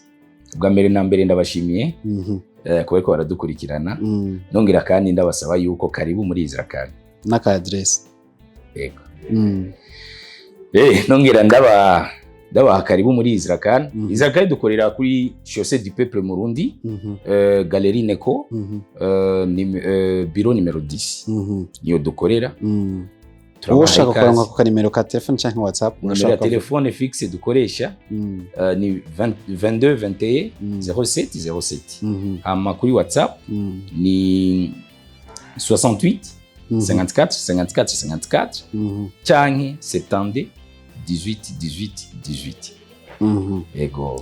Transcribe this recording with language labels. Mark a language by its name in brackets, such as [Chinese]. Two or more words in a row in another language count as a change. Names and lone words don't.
[Rundi] bwa mbere na mbere ndabashimiye kubereko baradukurikirana nongera kandi ndabasaba yuko karibu muri Isracal n'aka address ego nongera ndabaha karibu muri Isracal Isracal dukorera kuri chaussée du peuple Murundi galerie Neko bureau numero 10 niyo dukorera ushaka kuronka ku kanimero ka telefone canke WhatsApp numero ya telefone fixe dukoresha ni 22 21 07 07 hama kuri WhatsApp ni 68 54 54 54 canke 70 18 ego